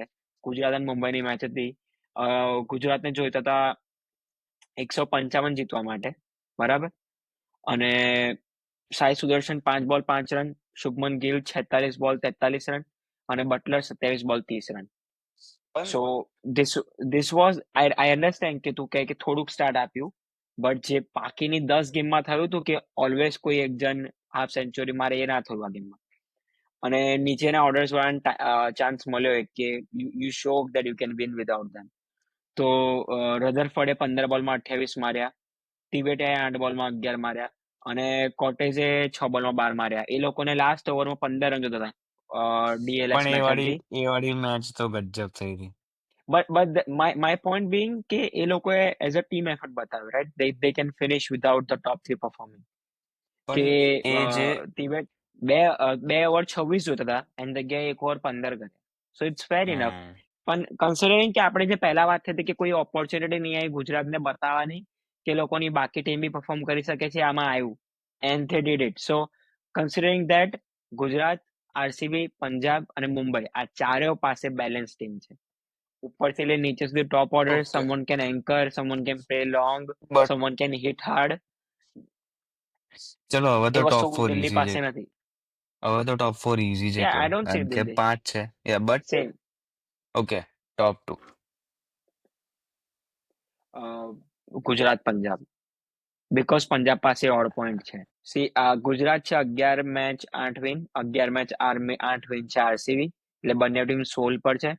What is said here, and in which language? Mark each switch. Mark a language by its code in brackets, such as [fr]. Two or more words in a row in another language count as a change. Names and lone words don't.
[gu] ગુજરાત અને મુંબઈની મેચ હતી. ગુજરાતને જોઈતા હતા 155 જીતવા માટે, બરાબર. અને સાઈ સુદર્શન 5 બોલ 5 રન, શુભમન ગિલ 46 બોલ 43 રન, અને બટલર 27 બોલ 30 રન. સો [en] this was I understand [gu] કે તું કહે કે થોડુંક સ્ટાર્ટ આપ્યું, બટ જે બાકીની 10 ગેમમાં થયું હતું કે ઓલવેઝ કોઈ એક જણ [en] half century [gu] મારે, એ ના થયું આ ગેમમાં. અને નીચેના ઓર્ડર્સ વાળાને ચાન્સ મળ્યો એક કે [en] you show that you can win without them. [gu] તો રધરફોર્ડે 15 બોલમાં 28 માર્યા, તિબેટે 8 બોલમાં 11 માર્યા, અને કોટેઝે 6 બોલમાં 12 માર્યા. એ લોકોને [en] last over [gu] 15 રન જોતા હતા DLS પણ મેચ હતી. એ વાળી મેચ તો ગજબ થઈ હતી. [en] But my point being [gu] કે એ લોકોએ [en] as a team effort બતાવ્યું, રાઈટ. They can finish without the top 3 performing. [gu] કે પણ એ જે તિબેટ 2 ઓવર 26 જોતા હતા એની જગ્યાએ 1 ઓવર 15 કરે. [en] so it's fair enough. [gu] પણ કન્સિડરિંગ કે આપણે જે પહેલા વાત થઈ હતી કે કોઈ ઓપોર્ચ્યુનિટી નહીં આવી ગુજરાતને બતાવવાની કે લોકોની બાકી ટીમ બી પરફોર્મ કરી શકે છે, આમાં આવ્યું [en] and they did it. so considering that [gu] ગુજરાત, આરસીબી, પંજાબ અને મુંબઈ આ ચારેય પાસે [en] balance team [gu] છે. ઉપરથી લઈને નીચે સુધી [en] top order. Okay. someone can anchor, someone can play long, But someone can hit hard. [gu] ચલો હવે એ તો ટોપ વસ્તુ 4 દિલ્હી ઈઝી પાસે છે. નથી. હવે તો ટોપ 4 ઈઝી છે [en] Yeah, I [gu] કહેવાય, [en] don't see [gu] કારણ કે Delhi. 5 છે. બટ Same. ઓકે, ટોપ 2. ગુજરાત, પંજાબ. બીકોઝ પંજાબ પાસે [en] odd point [gu] છે. સી ગુજરાત છે 11 મેચ 8 વિન, 11 મેચ 8 વિન છે આરસીબી, એટલે બંને ટીમ 16 પર છે.